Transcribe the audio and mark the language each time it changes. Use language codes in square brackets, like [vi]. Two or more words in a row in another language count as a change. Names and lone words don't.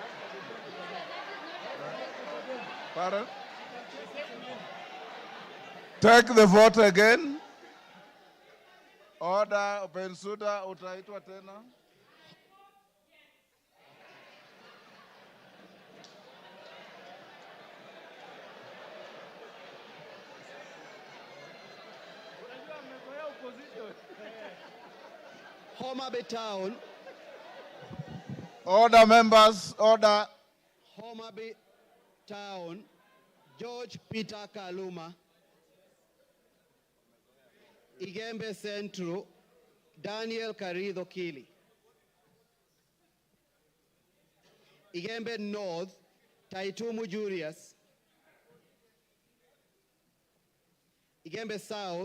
[en] Pardon? Take the vote again. Order, [sw] Bensouda, utaitwa tena. [en] Homa Bay Town. Order, members, order. Homa Bay Town. George Peter Kaluma. Igembe Central. Daniel Carrido Kili. Igembe North. Taitumu Julius. Igembe South.